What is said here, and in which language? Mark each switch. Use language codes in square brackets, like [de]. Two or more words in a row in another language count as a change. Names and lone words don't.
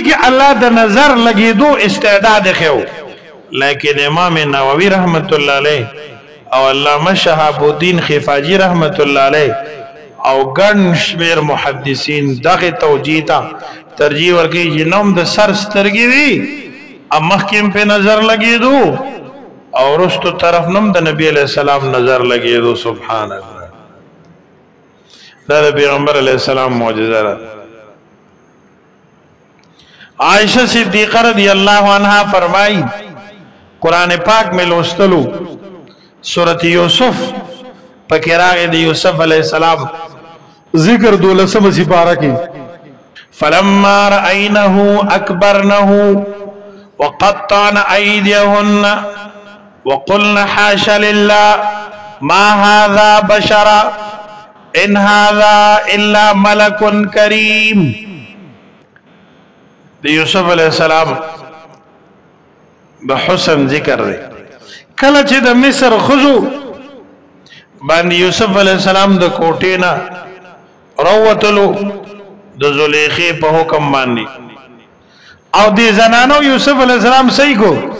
[ps] کې الله د نظر لګېدو استعداد ښیو لیکن امام نووي [ar] رحمت الله علیه [ps] او علامه شهاب الدین خفاجي [ar] رحمت الله علیه [ps] او ګڼ شمېر محدثین دغه توجیه ته ترجیح ورکوي چې نوم د سر سترګې وي مخکې په نظر لګېدو او رستو طرف نوم د نبی [ar] علیه السلام [ps] نظر لګېدو [ar] سبحان الله [ps] دا د پیغمبر [ar] علیہ السلام [ps] معجزه ده عائشہ صدیقہ [ar] رضی اللہ [ps] عنہا فرمائی قرآن پاک میں لوستلو سورۃ یوسف پکې راغی د یوسف [ar] علیہ السلام [ps] ذکر 12 سپارہ کې [ar] فلما رأينه أكبرنه وقطعن أيديهن وقلن حاش لله ما هذا بشرا ان هذا الا ملك کریم [ps] د یوسف [ar] علیہ السلام [ps] بحسن ذکر دی کله چې د مصر خزو باندې یوسف [ar] علیہ السلام [ps] د کوټې نه راوتلو د زلیخې په حکم باندې او دې زنانو یوسف [ar] علیہ السلام [ps] صحیح کو